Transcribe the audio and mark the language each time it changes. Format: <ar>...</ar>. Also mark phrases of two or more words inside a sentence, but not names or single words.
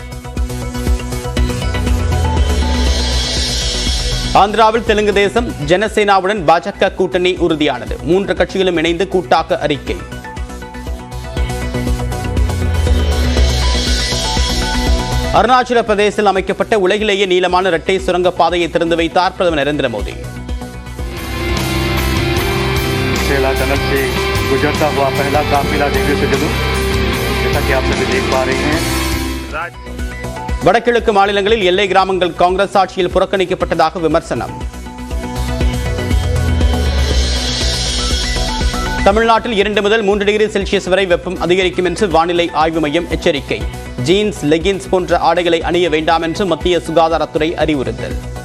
<ta>ஆந்திராவில் தெலுங்கு தேசம் ஜனசேனாவுடன் பாஜக கூட்டணி உறுதியானது. 3 கட்சிகளும் இணைந்து கூட்டாக அறிக்கை. அருணாச்சல பிரதேசத்தில் அமைக்கப்பட்ட உலகிலேயே நீளமான இரட்டை சுரங்க பாதையை திறந்து வைத்தார் பிரதமர் நரேந்திர மோடி.</ta> <hi>टनल से गुजरता हुआ पहला काफिला देखने से जरूर जैसा कि आप सभी देख पा रहे हैं.</hi> <ta>வடகிழக்கு மாநிலங்களில் எல்லை கிராமங்கள் காங்கிரஸ் ஆட்சியில் புறக்கணிக்கப்பட்டதாக விமர்சனம். தமிழ்நாட்டில் 2 முதல் 3 டிகிரி செல்சியஸ் வரை வெப்பம் அதிகரிக்கும் என்று வானிலை ஆய்வு மையம் எச்சரிக்கை. ஜீன்ஸ், லெகின்ஸ் போன்ற ஆடைகளை அணிய வேண்டாம் என்று மத்திய சுகாதாரத்துறை அறிவுறுத்தல்.</ta>